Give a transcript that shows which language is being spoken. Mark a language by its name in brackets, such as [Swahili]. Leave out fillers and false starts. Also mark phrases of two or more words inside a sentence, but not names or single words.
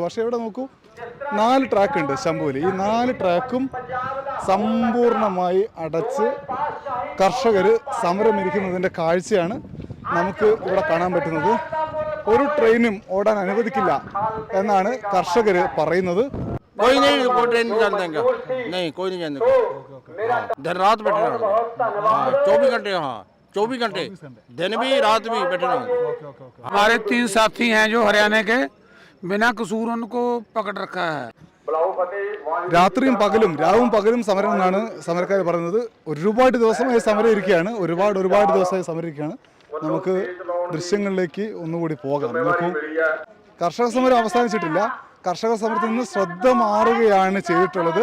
[Malayalam] പക്ഷേ ഇവിടെ നോക്കൂ, 4 ട്രാക്ക് ഉണ്ട് ശംഭുവിൽ. ഈ 4 ട്രാക്കും സമ്പൂർണമായി അടച്ച് കർഷകർ സമരമിരിക്കുന്നതിൻ്റെ കാഴ്ചയാണ് നമുക്ക് ഇവിടെ കാണാൻ പറ്റുന്നത്. ഒരു ട്രെയിനും ഓടാൻ അനുവദിക്കില്ല എന്നാണ് കർഷകർ പറയുന്നത്. [Hindi] कोई नहीं, कोई ट्रेन नहीं चलते नहीं, कोई नहीं चलते। दिन रात बैठे रहो, 24 घंटे। हाँ 24 घंटे, दिन भी रात भी बैठे रहो। हमारे 3 साथी हैं जो हरियाणा के, बिना कसूर उनको पकड़ रखा है। [Malayalam] രാത്രിയും പകലും രാവും പകലും സമരം എന്നാണ് സമരക്കാർ പറയുന്നത്. ഒരുപാട് ദിവസമായി സമരം ഇരിക്കുകയാണ്, ഒരുപാട് ദിവസമായി സമരം ഇരിക്കുകയാണ്. നമുക്ക് ദൃശ്യങ്ങളിലേക്ക് ഒന്നുകൂടി പോകാം. നോക്കൂ, കർഷക സമരം അവസാനിച്ചിട്ടില്ല. കർഷക സമരത്തിൽ നിന്ന് ശ്രദ്ധ മാറുകയാണ് ചെയ്തിട്ടുള്ളത്.